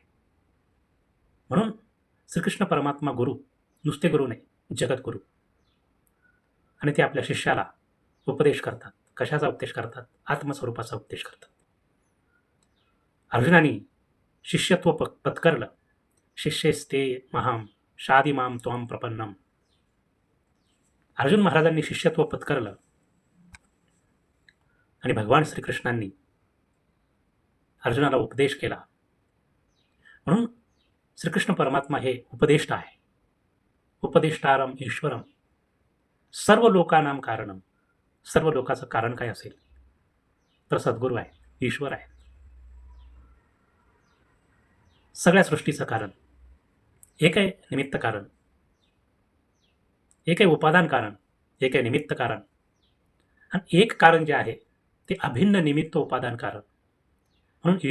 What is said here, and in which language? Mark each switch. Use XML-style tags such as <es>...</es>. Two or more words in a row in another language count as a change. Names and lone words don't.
<mr>म्हणून श्रीकृष्ण परमात्मा गुरु नुसते गुरु नाही, जगद्गुरू. आणि ते आपल्या शिष्याला उपदेश करतात. कशाचा उपदेश करतात? आत्मस्वरूपाचा उपदेश करतात. अर्जुनाने शिष्यत्व पत्करलं.</mr> <sa>शिष्यस्ते महाम शादिमाम त्वाम प्रपन्नम.</sa> <mr>अर्जुन महाराजांनी शिष्यत्व पत्करलं आणि भगवान श्रीकृष्णांनी अर्जुनाला उपदेश केला. म्हणून श्रीकृष्ण परमात्मा हे उपदेष्टा आहे.</mr> <sa>उपदेष्टारम ईश्वरम सर्व लोकानां कारणम.</sa> <mr>सर्व लोकांचं कारण काय असेल तर सद्गुरू आहे, ईश्वर आहे. सगळ्या सृष्टीचं कारण एक आहे निमित्त कारण, एक आहे उपादान कारण, एक आहे निमित्त कारण, आणि एक कारण जे आहे ते अभिन्न निमित्त उपादान कारण.</mr>